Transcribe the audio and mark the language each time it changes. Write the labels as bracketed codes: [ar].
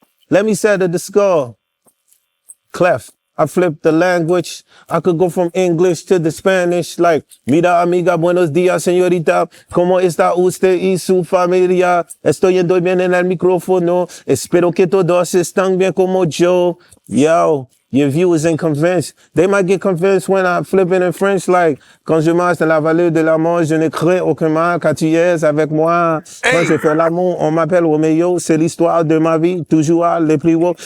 [en] Let me settle the score. Clef. I flipped the language. I could go from English to the Spanish, like, [es] mira amiga, buenos días, señorita. ¿Cómo está usted y su familia? Estoy yendo bien en el micrófono. Espero que todos están bien como yo. [en] Yo, your viewers ain't convinced. They might get convinced when I'm flipping in French, like, [fr] quand je marche dans la vallée de l'amour, je ne crains aucun mal, quand tu es avec moi. Quand je fais l'amour, on m'appelle Romeo. C'est l'histoire de ma vie, toujours les plus haut.